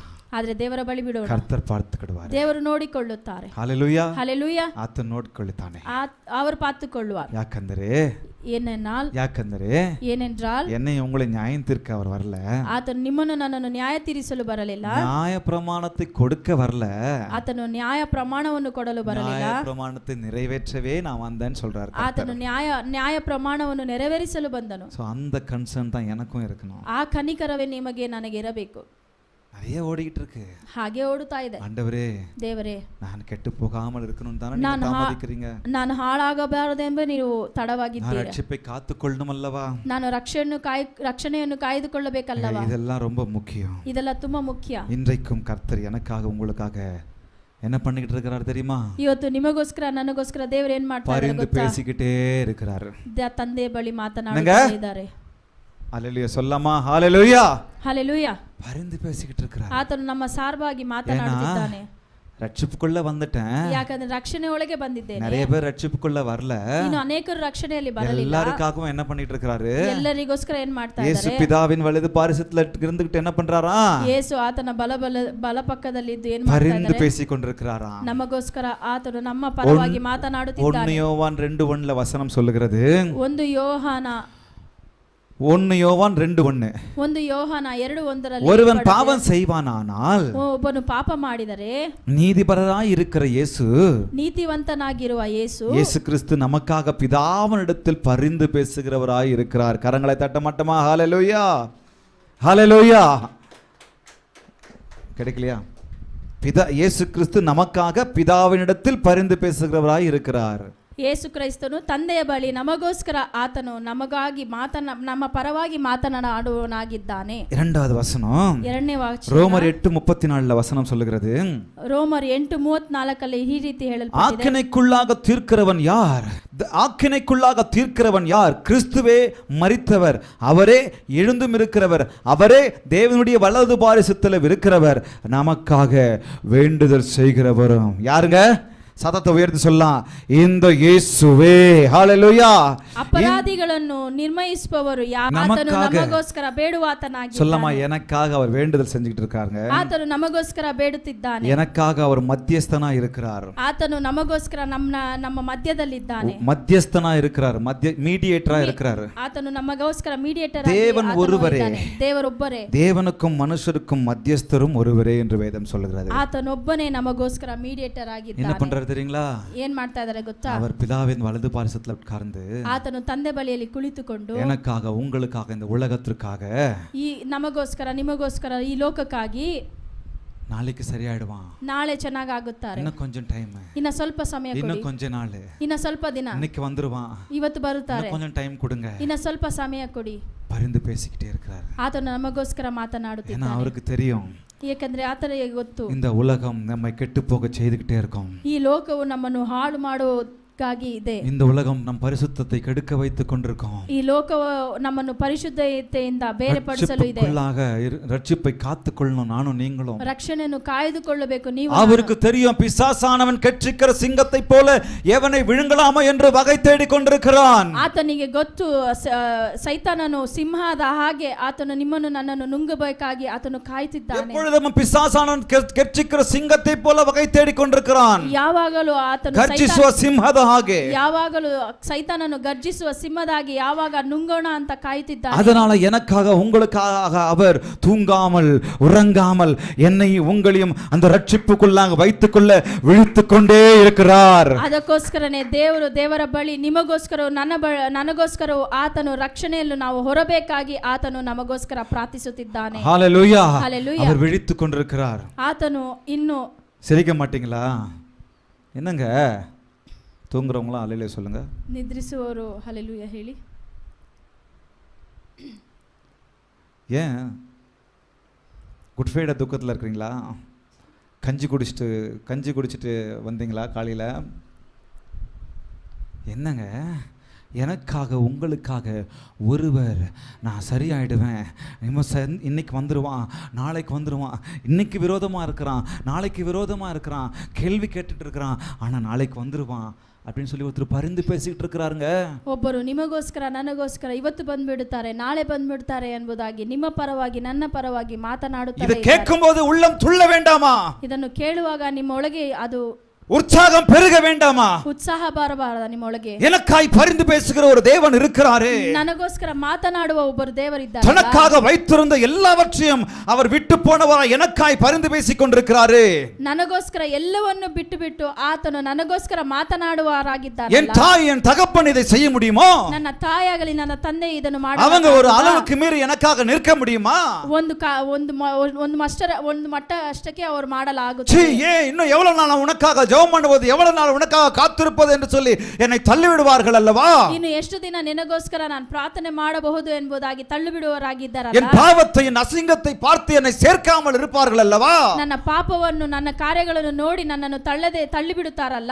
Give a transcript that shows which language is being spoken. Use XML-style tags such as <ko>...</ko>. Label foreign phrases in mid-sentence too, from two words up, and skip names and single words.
<kn>ಆದ್ರೆ ದೇವರ ಬಳಿ ಬಿಡೋಣ.</kn> <ta>கர்த்தர் பார்த்துக்கிடுவாரு.</ta> <kn>ದೇವರು ನೋಡಿಕೊಳ್ಳುತ್ತಾರೆ.</kn> <ta>ஹalleluya.</ta> <kn>ಹಲ್ಲೆಲೂಯಾ. ಆತ ನೋಡಿಕೊಳ್ಳುತ್ತಾನೆ.</kn> <ta>ಅವರು பார்த்துக்கொள்வார்.</ta> <kn>ಯಾಕಂದರೆ ಏನೆಂದ್ರಾಲ್</kn> <ta>என்னை உங்களை நியாயம் தீர்க்க அவர் வரல.</ta> <kn>ಆತನು ನಿಮ್ಮನ್ನು ನನ್ನನ್ನು ನ್ಯಾಯ ತೀರಿಸಲು ಬರಲಿಲ್ಲ.</kn> <ta>நியாய பிரமாணத்தை கொடுக்க வரல.</ta> <kn>ಆತನು ನ್ಯಾಯ ಪ್ರಮಾಣವನ್ನು ಕೊಡಲು ಬರಲಿಲ್ಲ.</kn> <ta>நியாய பிரமாணத்தை நிறைவேற்றவே நான் வந்தேன்னு சொல்றாரு.</ta> <kn>ಆತನು ನ್ಯಾಯ ಪ್ರಮಾಣವನ್ನು ನೆರವೇರಿಸಲು ಬಂದನು.</kn> <ta>சோ அந்த கன்சர்ன் தான் எனக்கும் இருக்கணும்.</ta> <kn>ಆ ಕನಿಕರವೇ ನಿಮಗೆ ನನಗೆ ಇರಬೇಕು.</kn> <ta>நிறைய ஓடிட்டு இருக்கு,</ta> <kn>ಹಾಗೆ ಓಡುತ್ತಾ ಇದೆ.</kn> <ta>ஆண்டவரೇ,</ta> <kn>ದೇವರೇ,</kn> <ta>நான் கெட்டு போகாமல் இருக்கணும் தானே நீங்க தாமதிக்கிறீங்க.</ta> <kn>ನಾನು ಹಾಳಾಗಬಾರದೆಂಬ ನೀವು</kn> <ta>நான்</ta> <kn>ತಡವಾಗಿದ್ದೀರಾ.</kn> <ta>ரட்சிப்பை காத்துக்கொள்ளணும் அல்லவா?</ta> <kn>ನಾನು ರಕ್ಷಣೆಯನ್ನು ಕಾಯ್ದುಕೊಳ್ಳಬೇಕಲ್ಲವಾ?</kn> <ta>இதெல்லாம் ரொம்ப முக்கியம்.</ta> <kn>ಇದೆಲ್ಲ ತುಂಬಾ ಮುಖ್ಯ.</kn> <ta>இன்றைக்கும் கர்த்தர் எனக்காக உங்களுக்காக என்ன பண்ணிக்கிட்டு இருக்கிறார் தெரியுமா?</ta> <kn>ಇವತ್ತು ನಿಮಗೋಸ್ಕರ ನನಗೋಸ್ಕರ ದೇವರು ಏನ್ ಮಾಡ್ತಾರೆ</kn> <ta>பரிந்து</ta> <kn>ಗೊತ್ತಾ?</kn> <ta>பேசிக்கிட்டே இருக்கிறார்.</ta> <kn>ತಂದೆ ಬಳಿ ಮಾತನಾಡುತ್ತಾ ಇದ್ದಾರೆ.</kn> <ta>ஹalleluya சொல்லமா? ஹalleluya.</ta> <kn>ಹಲ್ಲೆಲೂಯಾ.</kn> <ta>பரிந்து பேசிக்கிட்டு இருக்கிறார்.</ta> <kn>ಆತನು ನಮ್ಮ ಸಾರ್ವಾಗಿ ಮಾತನಾಡುತ್ತಿದ್ದಾನೆ.</kn> <ta>ரட்சிப்புக்குள்ள வந்துட்டேன்,</ta> <kn>ಯಾಕಂದ್ರೆ ರಕ್ಷಣೆ ಒಳಗೆ ಬಂದಿದ್ದೇನೆ.</kn> <ta>நிறைய பேர் ரட்சிப்புக்குள்ள வரல.</ta> <kn>ಇನ್ನು ಅನೇಕರು ರಕ್ಷಣೆಯಲ್ಲಿ ಬರಲಿಲ್ಲ.</kn> <ta>எல்லாருக்காகவும் என்ன பண்ணிட்டு இருக்காரு?</ta> <kn>ಎಲ್ಲರಿಗೋಸ್ಕರ ಏನ್ ಮಾಡ್ತಾ</kn> <ta>இயேசு</ta> <kn>ಇದ್ದಾರೆ?</kn> <ta>பிதாவின் வலது பாரிசத்துல இருந்துகிட்டு என்ன பண்றாரா?</ta> <kn>ಯೇಸು ಆತನ ಬಲಪಕ್ಕದಲ್ಲಿ ಇದ್ದು ಏನ್ ಮಾಡ್ತಾ</kn> <ta>பரிந்து</ta> <kn>ಇದ್ದಾರೆ?</kn> <ta>பேசிக்கொண்டிருக்கிறாரா?</ta> <kn>ನಮಗೋಸ್ಕರ ಆತನು ನಮ್ಮ ಪರವಾಗಿ ಮಾತನಾಡುತ್ತಿದ್ದಾನೆ.</kn> <ta>1 யோவான் 2:1 வசனம் சொல்லுகிறது.</ta> <kn>1 ಯೋಹಾನ 2:1 1 ಯೋಹಾನ 2:1</kn> <ta>ஒருவன் பாவம் செய்வானானால்</ta> <kn>ಒಬ್ಬನು ಪಾಪ ಮಾಡಿದರೆ</kn> <ta>நீதிபரராய் இருக்கிற இயேசு,</ta> <kn>ನೀತಿವಂತನಾಗಿರುವ ಯೇಸು,</kn> <ta>இயேசு கிறிஸ்து நமக்காக பிதாவினிடத்தில் பரிந்து பேசுகிறவராய் இருக்கிறார். கரங்களை தட்ட மாட்டோமா? ஹalleluya, ஹalleluya. கிடைக்கலையா? இயேசு கிறிஸ்து நமக்காக பிதாவினிடத்தில் பரிந்து பேசுகிறவராய் இருக்கிறார்.</ta> <kn>ಯೇಸು ಕ್ರೈಸ್ತನು ತಂದೆಯ ಬಳಿ ನಮಗೋಸ್ಕರ ಆತನು ನಮಗಾಗಿ ನಮ್ಮ ಪರವಾಗಿ ಮಾತನಾಡುವನಾಗಿದ್ದಾನೆ.</kn> <ta>இரண்டாவது வசனம்,</ta> <kn>ಎರಡನೇ ವಾಕ್ಯ</kn> <ta>ரோமர் 8:34 வசனம் சொல்லுகிறது.</ta> <kn>ರೋಮರ್ 8:34 ಈ ರೀತಿ ಹೇಳಲ್ಪಟ್ಟಿದೆ.</kn> <ta>ஆக்கினைக்குள்ளாக தீர்க்கிறவன் யார்? ஆக்கினைக்குள்ளாக தீர்க்கிறவன் யார்? கிறிஸ்துவே மரித்தவர், அவரே எழுந்தும் இருக்கிறவர், அவரே தேவனுடைய வலது பாரிசத்தில் இருக்கிறவர், நமக்காக வேண்டுதல் செய்கிறவரும். யாருங்க? சத்தத்தை உயர்த்தி சொல்லலாம், இந்த இயேசுவே. ஹalleluya.</ta> <kn>ಅಪರಾಧಿಗಳನ್ನು ನಿರ್ಮಯಿಸುವವರು ಆತನು ನಮಗೋಸ್ಕರ ಬೇಡುವಾತನಾಗಿದ್ದಾನೆ.</kn> <ta>சொல்லமா, எனக்காக அவர் வேண்டுதல் செஞ்சிட்டு இருக்காருங்க.</ta> <kn>ಆತನು ನಮಗೋಸ್ಕರ ಬೇಡುತ್ತಿದ್ದಾನೆ.</kn> <ta>எனக்காக அவர் மத்தியஸ்தனா இருக்கிறார்.</ta> <kn>ಆತನು ನಮಗೋಸ್ಕರ ನಮ್ಮ ಮಧ್ಯದಲ್ಲಿದ್ದಾನೆ.</kn> <ta>மத்தியஸ்தனா இருக்கிறார், மீடியேட்டரா இருக்கிறார்.</ta> <kn>ಆತನು ನಮಗೋಸ್ಕರ ಮೀಡಿಯೇಟರ್.</kn> <ta>தேவன் ஒருவரே,</ta> <kn>ದೇವರೊಬ್ಬರೇ.</kn> <ta>தேவனுக்கும் மனுஷருக்கும் மத்தியஸ்தரும் ஒருவரே என்று வேதம் சொல்கிறது.</ta> <kn>ಆತನೊಬ್ಬನೇ ನಮಗೋಸ್ಕರ ಮೀಡಿಯೇಟರ್ ಆಗಿದ್ದಾನೆ.</kn> <ta>என்ன பண்றாரு தெரியுங்களா?</ta> <kn>ಏನ್ ಮಾಡ್ತಾ ಇದ್ದಾರೆ ಗೊತ್ತಾ?</kn> <ta>அவர் பிதாவின் வலது பாரிசத்துல உட்கார்ந்து</ta> <kn>ಆತನು ತಂದೆ ಬಳಿಯಲ್ಲಿ ಕುಳಿತುಕೊಂಡು</kn> <ta>எனக்காக உங்களுக்காக இந்த உலகத்திற்காக</ta> <kn>ಈ ನಮಗೋಸ್ಕರ ನಿಮಗೋಸ್ಕರ ಈ ಲೋಕಕ್ಕಾಗಿ</kn> <ta>நாளைக்கு சரியாயிடுவான்,</ta> <kn>ನಾಳೆ ಚೆನ್ನಾಗಾಗುತ್ತಾರೆ,</kn> <ta>இன்னும் கொஞ்சம் டைம்,</ta> <kn>ಇನ್ನ ಸ್ವಲ್ಪ ಸಮಯ ಕೊಡಿ,</kn> <ta>இன்னும் கொஞ்ச நாள்,</ta> <kn>ಇನ್ನ ಸ್ವಲ್ಪ ದಿನ,</kn> <ta>இன்னைக்கு வந்துருவான்,</ta> <kn>ಇವತ್ತು ಬರುತ್ತಾರೆ,</kn> <ta>கொஞ்சம் டைம் கொடுங்க,</ta> <kn>ಇನ್ನ ಸ್ವಲ್ಪ ಸಮಯ ಕೊಡಿ.</kn> <ta>பரிந்து பேசிக்கிட்டே இருக்கிறார்.</ta> <kn>ಆತನು ನಮಗೋಸ್ಕರ ಮಾತನಾಡುತ್ತಿದ್ದಾನೆ.</kn> <ta>அவருக்கு தெரியும்,</ta> <kn>ಏಕೆಂದ್ರೆ ಆತನಿಗೆ ಗೊತ್ತು,</kn> <ta>இந்த உலகம் நம்மை கெட்டு போக செய்துக்கிட்டே இருக்கும்.</ta> <kn>ಈ ಲೋಕವು ನಮ್ಮನ್ನು ಹಾಳು ಮಾಡೋ ಗಾಗಿ ಇದೆ.</kn> <ta>இந்த உலகம் நம் பரிசுத்தத்தை கெடுக்க வைத்துக் கொண்டிருக்கோம்.</ta> <kn>ಈ ಲೋಕವು ನಮ್ಮನ್ನು ಪರಿಶುದ್ಧತೆಯಿಂದ ಬೇರ್ಪಡಿಸಲು ಇದೆ.</kn> <ta>ரட்சிப்பை காத்துக்கொள்ளணும் நானும் நீங்களும்.</ta> <kn>ರಕ್ಷಣೆಯನ್ನು ಕಾಯ್ದುಕೊಳ್ಳಬೇಕು ನೀವು.</kn> <ta>அவருக்கு தெரியும் பிசாசானவன் கெட்சிக்கிற சிங்கத்தை போல எவனை விழுங்கலாமோ என்று வகை தேடிக் கொண்டிருக்கிறான்.</ta> <kn>ಆತನಿಗೆ ಗೊತ್ತು ಸೈತಾನನು ಸಿಂಹದ ಹಾಗೆ ಆತನು ನಿಮ್ಮನ್ನು ನನ್ನನ್ನು ನುಂಗಬೇಕಾಗಿ ಆತನು ಕಾಯುತ್ತಿದ್ದಾನೆ. எப்பொழுதும் பிசாசானவன் கெட்சிக்கிற சிங்கத்தை போல வகை தேடிக் கொண்டிருக்கிறான். ಯಾವಾಗಲೂ ಆತನು ಗರ್ಜಿಸುವ ಸಿಂಹದ ಹಾಗೆ, ಯಾವಾಗಲೂ ಸೈತಾನನು ಗರ್ಜಿಸುವ ಸಿಂಹದಾಗಿ ಯಾವಾಗ ನುಂಗೋಣ ಅಂತ ಕಾಯುತ್ತಿದ್ದಾನೆ.</kn> <ta>அதனால எனக்காக உங்களுக்காக அவர் தூங்காமல் உறங்காமல் என்னை உங்களையும் அந்த ரட்சிப்புக்குள்ளாக வைத்துக்கொள்ள விழித்துக் கொண்டே இருக்கிறார்.</ta> <kn>ಅದಕ್ಕೋಸ್ಕರನೇ ದೇವರ ಬಳಿ ನಿಮಗೋಸ್ಕರ ನನಗೋಸ್ಕರ ಆತನು ರಕ್ಷಣೆಯನ್ನು ನಾವು ಹೊರಬೇಕಾಗಿ ಆತನು ನಮಗೋಸ್ಕರ ಪ್ರಾರ್ಥಿಸುತ್ತಿದ್ದಾನೆ.</kn> <ta>ஹalleluya. ஹalleluya. அவர் விழித்துக் கொண்டிருக்கிறார்.</ta> <kn>ಆತನು ಇನ್ನು</kn> <ta>சிரிக்க மாட்டீங்களா? என்னங்க தூங்குறவங்களாம் ஹalleluya சொல்லுங்க.</ta> <kn>ನಿದ್ರಿಸುವವರು ಹಲ್ಲೆಲೂಯಾ ಹೇಳಿ.</kn> <ta>ஏன் குட் ஃப்ரைடே துக்கத்தில் இருக்கிறீங்களா? கஞ்சி குடிச்சிட்டு வந்தீங்களா காலையில்? என்னங்க, எனக்காக உங்களுக்காக ஒருவர் நான் சரியாயிடுவேன், இன்னைக்கு வந்துடுவான், நாளைக்கு வந்துடுவான், இன்னைக்கு விரோதமாக இருக்கிறான், நாளைக்கு விரோதமாக இருக்கிறான், கேள்வி கேட்டுட்டு இருக்கிறான், ஆனால் நாளைக்கு வந்துடுவான் அப்படின்னு சொல்லி ஒருத்தர் பரிந்து பேசிட்டு இருக்கிறாருங்க.</ta> <kn>ಒಬ್ಬರು ನಿಮಗೋಸ್ಕರ ನನಗೋಸ್ಕರ ಇವತ್ತು ಬಂದ್ಬಿಡುತ್ತಾರೆ, ನಾಳೆ ಬಂದ್ಬಿಡ್ತಾರೆ ಎಂಬುದಾಗಿ ನಿಮ್ಮ ಪರವಾಗಿ ನನ್ನ ಪರವಾಗಿ ಮಾತನಾಡುತ್ತಾರೆ.</kn> <ta>ಇದು ಕೇಳುம்போது உள்ளம் துள்ள வேண்டாமா?</ta> <kn>ಇದನ್ನು ಕೇಳುವಾಗ ನಿಮ್ಮ ಒಳಗೆ ಅದು</kn> <ta>உற்சாகம் பெருக வேண்டாமா?</ta> <kn>ಉತ್ಸಾಹ ಬರಬಾರದ ನಿಮ್ಮ ಒಳಗೆ?</kn> <ta>எனக்காய் பரிந்து பேசுகிற ஒரு தேவன் இருக்கிறாரே,</ta> <kn>ನನಗೋಸ್ಕರ ಮಾತನಾಡುವ ಒಬ್ಬರು ದೇವರಿದ್ದಾರೆ.</kn> <ta>தனக்காக வைத்திருந்த எல்லாவற்றையும் அவர் விட்டு போனவராய் எனக்காய் பரிந்து பேசிக் கொண்டிருக்கிறாரே.</ta> <kn>ನನಗೋಸ್ಕರ ಎಲ್ಲವನ್ನು ಬಿಟ್ಟು ಆತನು ನನಗೋಸ್ಕರ ಮಾತನಾಡುವವರಾಗಿದ್ದಾರೆ.</kn> <ta>என் தாய் என் தகப்பன் இதை செய்ய முடியுமோ?</ta> <kn>ನನ್ನ ತಾಯಾಗಲಿ ನನ್ನ ತಂದೆ ಇದನ್ನು ಮಾಡಬಹುದು.</kn> <ta>அவங்க ஒரு அளவுக்கு மீறி எனக்காக நிற்க முடியுமா?</ta> <kn>ಒಂದು ಮಟ್ಟ ಅಷ್ಟಕ್ಕೆ ಅವರು ಮಾಡಲಾಗುತ್ತದೆ.</kn> <ta>இன்னும் எவ்வளவு நாள் உனக்காக ஜெபம் பண்ணுவது, எவ்வளவு நாள் உனக்காக காத்திருப்பது என்று சொல்லி என்னை தள்ளி விடுவார்கள் அல்லவா?</ta> <kn>ಇನ್ನು ಎಷ್ಟು ದಿನ ನಿನಗೋಸ್ಕರ ನಾನು ಪ್ರಾರ್ಥನೆ ಮಾಡಬಹುದು ಎಂಬುದಾಗಿ ತಳ್ಳಿ ಬಿಡುವವರಾಗಿದ್ದಾರಲ್ಲ.</kn> <ta>என் பாவத்தை என் அசிங்கத்தை பார்த்து என்னை சேர்க்காமல் இருப்பார்கள் அல்லவா?</ta> <kn>ನನ್ನ ಪಾಪವನ್ನು ನನ್ನ ಕಾರ್ಯಗಳನ್ನು ನೋಡಿ ನನ್ನನ್ನು ತಳ್ಳಿ ಬಿಡುತ್ತಾರಲ್ಲ.</kn>